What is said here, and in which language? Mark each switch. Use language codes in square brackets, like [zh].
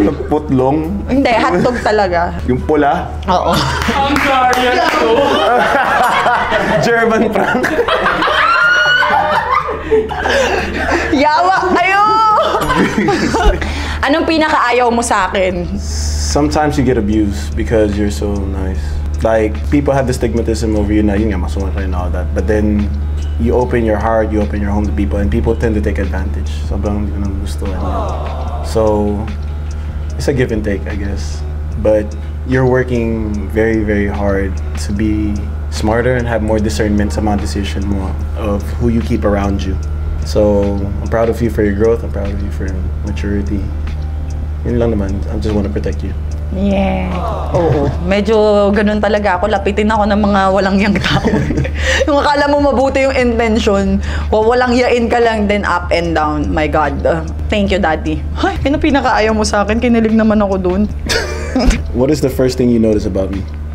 [tl] Putlong? Hindi, hotdog talaga. Yung pula? Oo. Ang sorry to. [en] German prank? [tl] Yawa! Ayo! Anong pinakaayaw mo sa akin? [en] Sometimes you get abused because you're so nice. Like, people have the stigmatism over you na [tl] yun nga, masungit ka [en] and all that. But then, you open your heart, you open your home to people, and people tend to take advantage. [tl] Sobrang hindi ko nang gusto yan. [en] So, it's a give and take, I guess. But you're working very, very hard to be smarter and have more discernment sa mga decision mo of who you keep around you. So, I'm proud of you for your growth. I'm proud of you for your maturity. [tl] Yun lang naman. [en] I just want to protect you. [tl] Yeah. Oo. Medyo ganun talaga ako. Lapitin ako ng mga walang yang tao. Yung akala mo mabuti yung intention, walang yain ka lang, [en] then up and down. My God. Thank you, Daddy. [tl] Ay, yun ang pinakaayaw mo sa akin. Kinilig naman ako dun. [en] What is the first thing you notice about me?